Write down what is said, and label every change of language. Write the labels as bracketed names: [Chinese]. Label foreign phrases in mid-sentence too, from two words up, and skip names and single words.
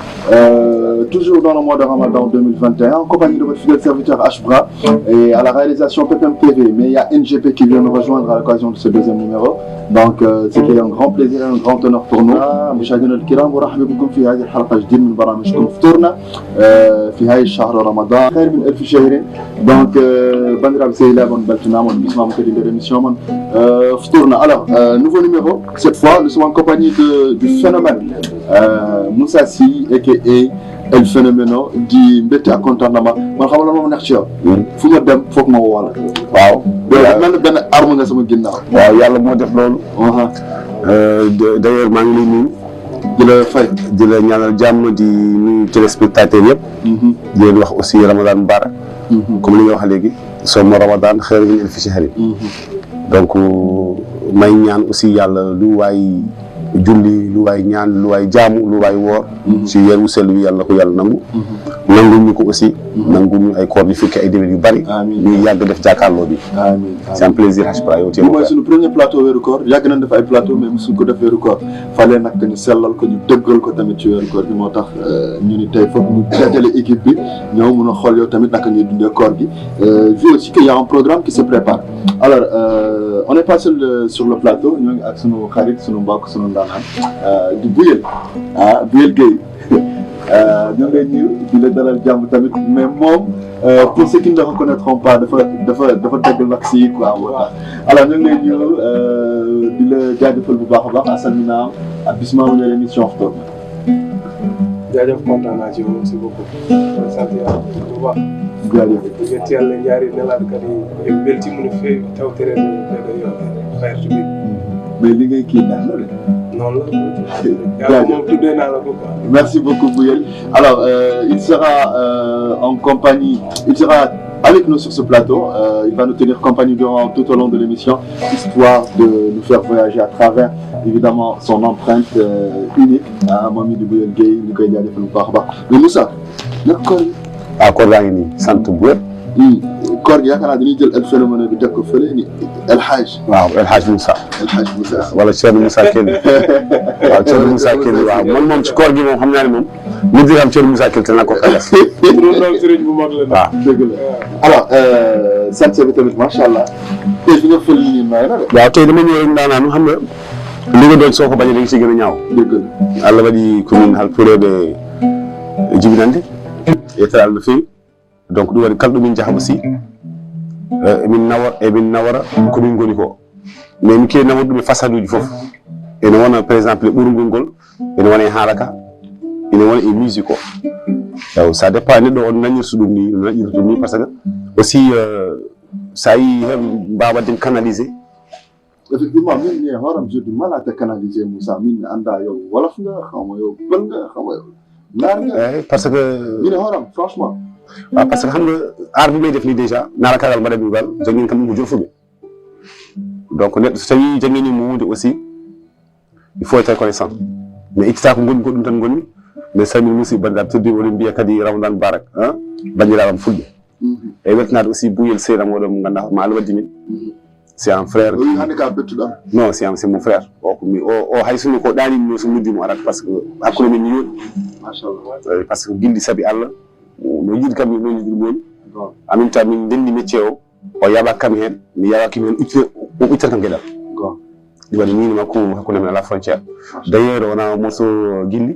[French] toujours dans le mois de Ramadan 2021, en compagnie de votre fidèle serviteur Ashbra et à la réalisation PPM TV. Mais il y a NGP qui vient nous rejoindre à l'occasion de ce deuxième numéro. Donc, c'était un grand plaisir et un grand honneur pour nous. [Arabic] مشاهدينا الكرام ورحب بكم في هذه الحلقة جديدة من برامجكم فطورنا في هاي الشهر رمضان خير من 1000 شهر. [French] Donc, [Fula] bandira Seyla bon baltina mon bisma mon [French] de l'émission [Fula] mon Ftourna. [French] Alors, nouveau numéro. Cette fois, nous sommes en compagnie du phénomène Moussassi aka El Phénoméno [Wolof] di mbétte ak contentement man xam la mo neex ci yow fu ma dem foog ma woo la waaw man benn arme nga sama ginnaaw waaw yàlla moo def loolu d'ailleurs maa ngi lay nuyu di la fay di la ñaanal jàmm di nuyu téléspectateurs yëpp di leen wax aussi [Arabic] رمضان مبارك [Wolof] comme li nga wax léegi soomu Ramadan [Arabic] خير من ألف شهر [Wolof] donc may ñaan aussi yàlla lu waay julli lu waay ñaan lu waay jaamu lu waay woor ci weeru sell wi yàlla ko yàlla nangu nangu ñu ko aussi nangu ñu ay koor yu fekk ay déwén yu bari ñu yàgg def jàkkaarloo bi amiin [French] c'est un plaisir [Wolof] Hachbra yow tey mooy suñu [French] premier plateau [Wolof] weeru koor yàgg nañ def ay plateau mais mosuñ ko def weeru koor fallait nag ñu sellal ko ñu dëggal ko tamit ci weeru koor gi moo tax ñu ni tey foog ñu dajale équipe bi ñëw mun a xool yow tamit naka ngay dundee koor gi [French] vu aussi qu'il y a un programme qui se prépare alors on est pas seul sur le plateau [Wolof] ñoo ngi ak sunu xarit sunu mbokk sunu ndaanaan di Buyel Buyel Gueye ñoo ngi lay nuyu di la dalal jàmm tamit mais moom [French] pour ceux qui ne le reconnaîtront pas [Wolof] dafa dagg vaccin yi quoi moo tax alors ñoo ngi lay nuyu di la jaajëfal bu baax a baax asalminaam ak bisimilah mu émission Ftourne. jaajëf kontaan naa ci [French] merci beaucoup. [Wolof] sant yàlla bu baax. jaajëf. di nga teel a ñaari nelaatkat yi belti mun a fee taw tere xeertu bi mais li ngay kii neex na de. noonu la. yàlla moom tuddee naa la ko quoi. [French] Merci beaucoup Bouyel. Alors il sera en compagnie, il sera avec nous sur ce plateau. Il va nous tenir compagnie tout au long de l'émission, histoire de nous faire voyager à travers évidemment son empreinte unique. [Wolof] Moom mi di Bouyel Gueye ñu koy jaajëfal bu baax a baax. Mais Moussa nag koor gi. koor gaa ngi nii sant bu wér. koor gi yaakaar naa dañuy jël El Phénomène bi teg ko fële ni El Hadj. waaw El Hadj Moussa. El Hadj Moussa. wala Thierno Moussa Kell. waaw Thierno Moussa Kell waaw man moom ci koor gi moom xam naa ne moom nit ñi xam Thierno Moussa Kell te na ko xelas. loolu sëriñ bu mag la. waaw dëgg la. Alors sant bi tamit [Arabic] ما شاء الله. [Wolof] tey fi nga fël nii may na de. waaw tey dama ñëw rek daanaka xam nga li nga doon soo ko bañee da nga si gën a ñaaw. dëgg la. [Fula] Allah waɗi komin halpureɓe jibinande yettere Allah no feewi donc ɗum waɗi kala ɗo min jaaha aussi emin nawara komin goni ko mais mi kewi naworde ɗum e façade uji fof ene wona [French] par exemple [Fula] e ɓurgol ngol ene wona e haalaka ene wona e musique o ew [French] ça dépend [Fula] neɗɗo on nañirta ɗum ni no naƴirta ɗum ni [French] par ce que [Fula] aussi sa yi hen mbawa wadde canalisé. [Wolof] Effectivement [Fula] min ne horam [French] j'ai du mal à te canaliser [Wolof] Moussa [Fula] min mi anda [Wolof] yow wolof nga xaw ma yow pël nga xaw ma yow naar nga. [French] parce que [Fula] min ne horam franchement. [Wolof] waaw parce que xam nga aar bi may def nii [Fula] déjà naara kagal mbaɗa ɓingal jangin kam ko jofuɓe donc neɗɗo so tawi janginimo hunde aussi [French] il faut être reconnaissant [Fula] mais ittata ko gonmi ko ɗum tan gonmi mais salmini musidɓe bandiraɓe tedduɓe oɗon mbiya kadi [Arabic] رمضان مبارك [Fula] bandiraɓe am fulɓe e weltanade aussi Bouyel seyɗam oɗo mo ganduɗa ma Allah waddi min [French] c'est un frère. Oui, non, c'est mon frère. [Fula] Haïsou ko dani no so muddi mo arat parce que hakkude men yoodi. Machallah. Parce que gildi sabi Allah no yidi kam no yidi mon. [French] En même temps [Fula] min dendi métier o yaba kam hen mi yaba kim hen utte tan gedal. Go. Di wadi ni makko hakkude men [French] à la frontière. D'ailleurs on a moso gildi.